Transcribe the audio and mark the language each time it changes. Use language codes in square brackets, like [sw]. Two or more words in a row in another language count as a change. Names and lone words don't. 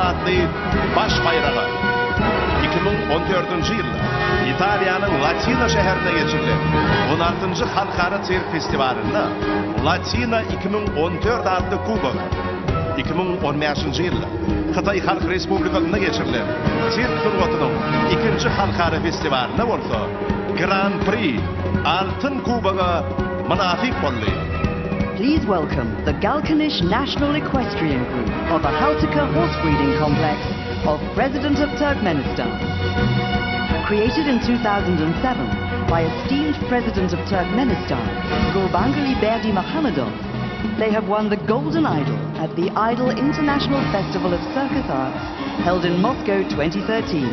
[tk] adly baş bayragy 2014-nji ýylda Italiýanyň Latina şäherinde geçirilen 16-njy halkara sirk festivalinde Latina 2014 adly kubok 2015-nji ýylda Xitay Halk Respublikasynda geçirilen sirk sungatynyň 2-nji halkara festivalinde bolsa Grand Prix Altyn kuboga münafik boldy. [en] Please welcome the Galkanish National Equestrian Group of the Haltika Horse Breeding Complex of President of Turkmenistan. Created in 2007 by esteemed President of Turkmenistan, Gurbanguly Berdimuhamedov, they have won the Golden Idol at the Idol International Festival of Circus Arts held in Moscow 2013.